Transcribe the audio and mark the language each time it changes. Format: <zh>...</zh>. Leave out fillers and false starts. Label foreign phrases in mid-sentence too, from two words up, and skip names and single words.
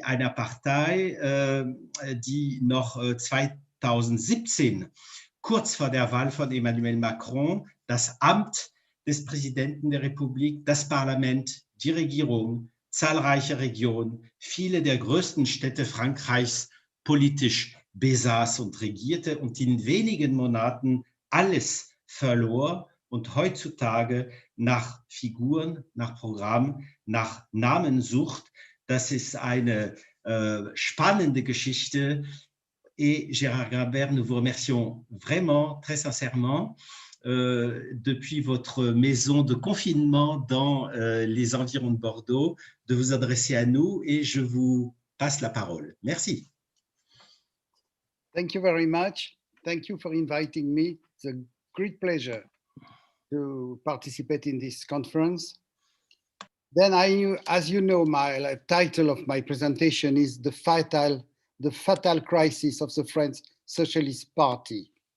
<de>einer Partei, die noch 2017, kurz vor der Wahl von Emmanuel Macron, das Amt des Präsidenten der Republik, das Parlament, die Regierung, zahlreiche Regionen, viele der größten Städte Frankreichs politisch besaß und regierte und in wenigen Monaten alles verlor und heutzutage nach Figuren, nach Programm, nach Namen sucht. Das ist eine spannende Geschichte.</de> <fr>Et Gérard Grunberg, nous vous remercions vraiment, très sincèrement, depuis votre maison de confinement dans les environs de Bordeaux, de vous adresser à nous et je vous passe la parole. Merci.</fr> <en>Thank you very much. Thank you for inviting me. It's a great pleasure to participate in this conference. Then as you know, my title of my presentation is the fatal crisis of the French Socialist Party.</en>